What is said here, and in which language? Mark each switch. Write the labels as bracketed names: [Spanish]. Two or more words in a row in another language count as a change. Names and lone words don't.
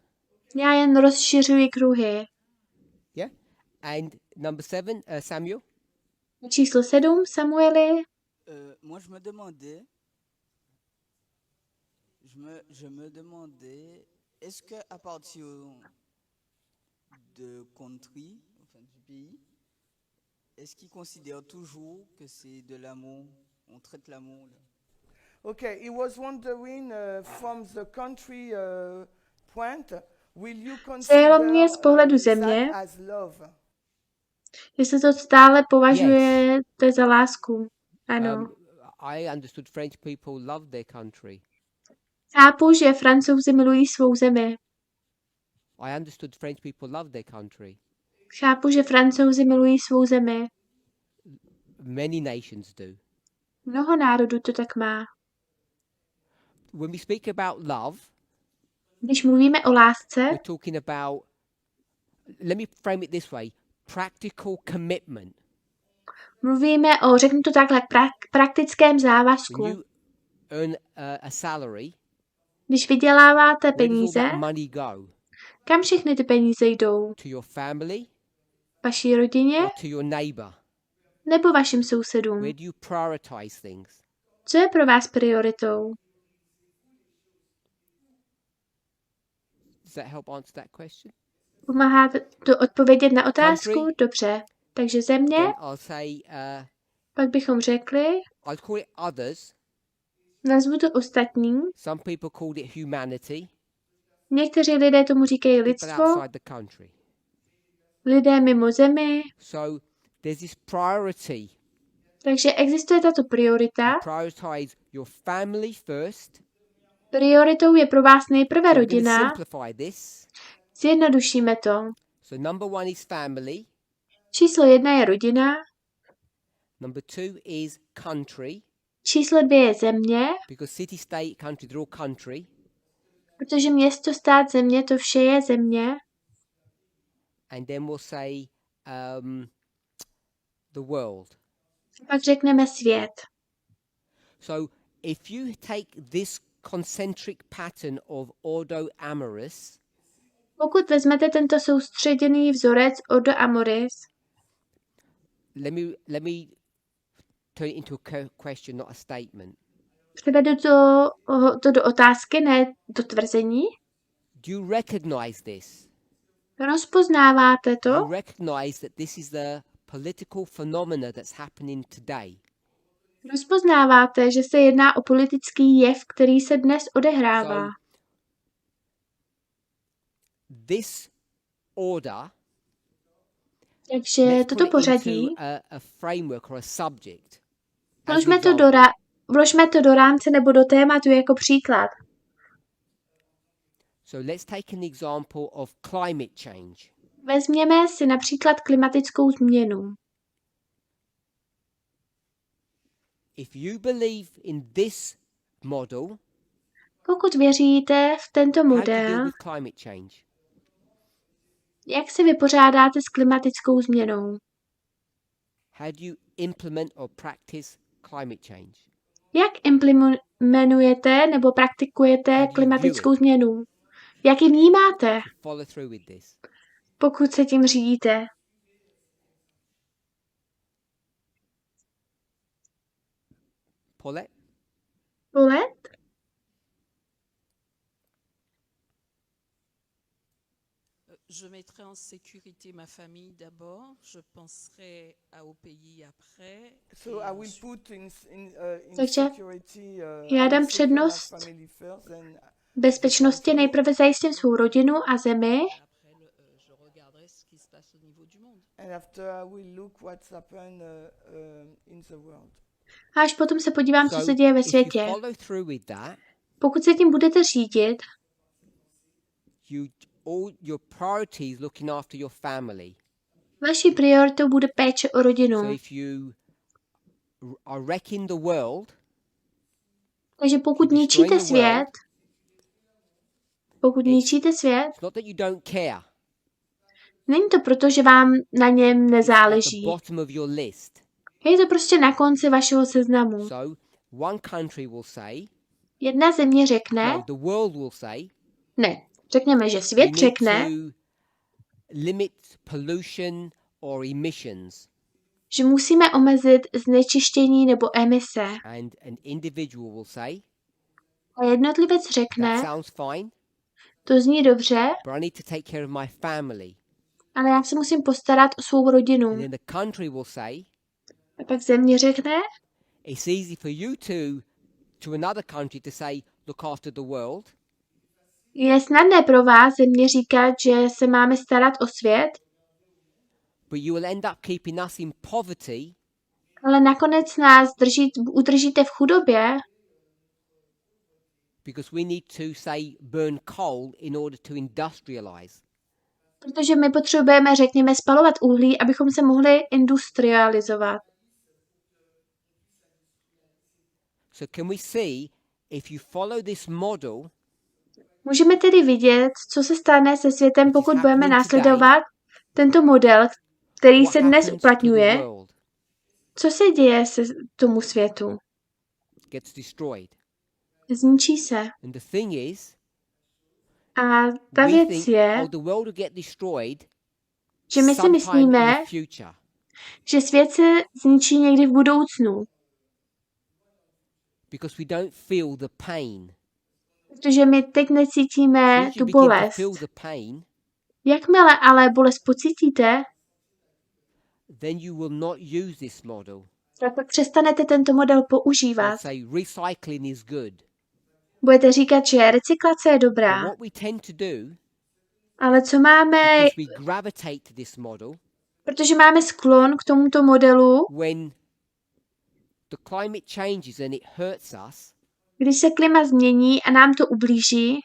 [Czech] Já jen rozšiřuji kruhy. [English] Yeah? And number 7, Samuel? [Czech] Číslo 7, Samueli. [French] Moi, je me demandais, je me demandais, est-ce que à partir de country, enfin du pays, est-ce qu'ils considèrent toujours que c'est de l'amour, on traite l'amour là? [English] Okay, he was wondering from the country point, will you [Czech] Zajímalo mě [English] consider [Czech] z pohledu země, [English] that as love? [Czech] jestli to stále považujete za lásku. Ano. [English] I understood French people love their country. [Czech] Chápu, že Francouzi milují svou zemi. [English] I understood French people love their country. [Czech] Chápu, že Francouzi milují svou zemi. [English] Many nations do. [Czech] Mnoho národů to tak má. [English] When we speak about love, [Czech] Když mluvíme o lásce, [English] we're talking about, let me frame it this way, practical commitment. [Czech] mluvíme o, řeknu to takhle, praktickém závazku. [English] When you earn a salary, [Czech] Když vyděláváte [English] where does all [Czech] peníze, [English] that money go? [Czech] kam všechny ty peníze jdou? [English] To your family [Czech] Vaší rodině [English] or to your neighbor? [Czech] nebo vašim sousedům? [English] Where do you prioritize things? [Czech] Co je pro vás prioritou? [English] Does that help answer that question? [Czech] Pomáhá to odpovědět na otázku? [English] Country. [Czech] Dobře. Takže země, [English] Then I'll say, [Czech] pak bychom řekli, [English] I'll call it others. [Czech] nazvu to ostatní. [English] Some people called it humanity. [Czech] Někteří lidé tomu říkají [English] People [Czech] lidstvo, [English] outside the country. [Czech] lidé mimo zemi. [English] So there's this priority. [Czech] Takže existuje tato priorita. [English] Prioritize your family first. [Czech] Prioritou je pro vás nejprve [English] So we're going to [Czech] rodina. [English] simplify this. [Czech] Zjednodušíme to. [English] So number 1 is family. [Czech] Číslo 1 je rodina. [English] Number 2 is country. [Czech] Číslo 2 je země, [English] Because city, state, country, they're all country. [Czech] protože město, stát, země, to vše je země. [English] And then we'll say the world. [Czech] Pak řekneme svět. [English] So if you take this concentric pattern of [Latin] ordo amoris, [Czech] Pokud vezmete tento soustředěný vzorec [Latin] Ordo Amoris, [English] let me turn it into a question, not a statement. [Czech] přivedu to do otázky, ne do tvrzení. [English] Do you recognize this? [Czech] Rozpoznáváte [English] Do you [Czech] to? [English] recognize that this is the political phenomena that's happening today? [Czech] Rozpoznáváte, že se jedná o politický jev, který se dnes odehrává. [English] this order, [Czech] Takže [English] let's [Czech] toto [English] put it [Czech] pořadí, [English] into a framework or a subject. As an [Czech] vložme to, [English] example. [Czech] vložme to do rámce nebo do tématu jako příklad. [English] So let's take an example of climate change. [Czech] Vezměme si například klimatickou změnu. [English] If you believe in this model, [Czech] Pokud věříte v tento [English] how do you deal [Czech] model, [English] with climate change? [Czech] jak se vypořádáte s klimatickou změnou? [English] How do you implement or practice climate change? [Czech] Jak implementujete nebo [English] How [Czech] praktikujete [English] do you view [Czech] klimatickou [English] it? [Czech] změnu? Jak ji vnímáte, [English] You follow through with this. [Czech] pokud se tím řídíte? Paulette? Polet? [French] Je mettrai en sécurité ma famille d'abord, je penserai au pays après. [English] So [French] et [English] I will [French] ensuite- [English] put in [Czech] Takže [English] security. [Czech] já [English] I [Czech] dám [English] will secure my [Czech] přednost [English] family first, and [Czech] bezpečnosti, nejprve zajistím svou rodinu a zemi [French] Après, je regarderai ce qui se passe au niveau du monde. [English] and after I will look what's happened in the world. [Czech] a až potom se podívám, co [English] So [Czech] se děje ve [English] if you [Czech] světě. [English] follow through with that, [Czech] Pokud se tím budete řídit, [English] all your priorities looking after your family. [Czech] vaší prioritou bude péče o rodinu. [English] So if you are wrecking the world, [Czech] Takže pokud ničíte svět, [English] it's not that you don't care. [Czech] není to proto, že vám na něm [English] It's at the [Czech] nezáleží. [English] bottom of your list. [Czech] Je to prostě na konci vašeho seznamu. [English] So one country will say, [Czech] Jedna země řekne, [English] no, the world will say, [Czech] ne, řekněme, že [English] we [Czech] svět [English] need [Czech] řekne, [English] to limit pollution or emissions. [Czech] že musíme omezit znečištění nebo emise. [English] And an individual will say, [Czech] A jednotlivec [English] that [Czech] řekne, [English] sounds fine, [Czech] to zní dobře, [English] but I need to take care of my family. [Czech] ale já se musím postarat o svou rodinu. [English] And then the country will say, [Czech] A pak země řekne, [English] it's easy for you to another country to say, look after the world, [Czech] je snadné pro vás země říkat, že se máme starat o svět, [English] but you will end up keeping us in poverty [Czech] ale nakonec nás udržíte v chudobě, [English] because we need to, say, burn coal in order to industrialize. [Czech] protože my potřebujeme, řekněme, spalovat uhlí, abychom se mohli industrializovat. [English] So can we see, if you follow this model, [Czech] Můžeme tedy vidět, co se stane se světem, pokud budeme následovat tento model, který [English] what [Czech] se dnes [English] happens to the [Czech] uplatňuje. [English] world? [Czech] Co se děje se tomu světu? [English] Gets destroyed. [Czech] Zničí se. [English] And the thing is, [Czech] A ta [English] we [Czech] věc [English] think, [Czech] je, [English] oh, the world will get destroyed [Czech] že my si [English] sometime in [Czech] myslíme, [English] the future. [Czech] že svět se zničí někdy v budoucnu, [English] Because we don't feel the pain. [Czech] protože my teď necítíme [English] Once you [Czech] tu [English] begin to [Czech] bolest. [English] feel the pain, [Czech] Jakmile ale bolest pocítíte, [English] then you will not use this model. [Czech] tak pak přestanete tento model [English] You'll [Czech] používat. [English] say recycling is good. [Czech] Budete říkat, že recyklace je [English] But [Czech] dobrá, [English] what we tend to do, [Czech] ale co máme, [English] because we gravitate to this model, [Czech] protože máme sklon k tomuto modelu, [English] when the climate changes and it hurts us, [Czech] když se klima změní a nám to ublíží,